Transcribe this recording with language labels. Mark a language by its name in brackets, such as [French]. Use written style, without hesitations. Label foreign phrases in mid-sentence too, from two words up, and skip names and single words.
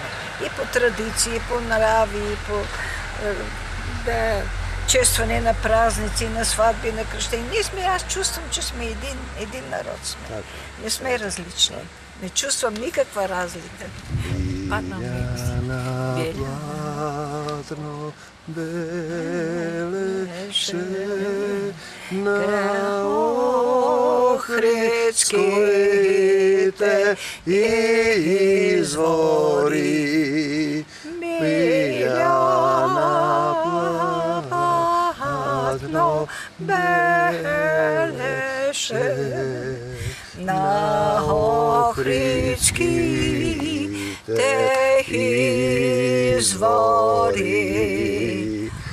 [Bulgarian] И по традиции, и по нрави, и по честване на празници, на сватби, на кръщения. Ние сме, аз чувствам, че сме един народ сме. Не сме различни. Не чувствам никаква разлика. Падна [Macedonian] Платно белеше на Охридските извори. Миляна платно белеше на Охридските извори.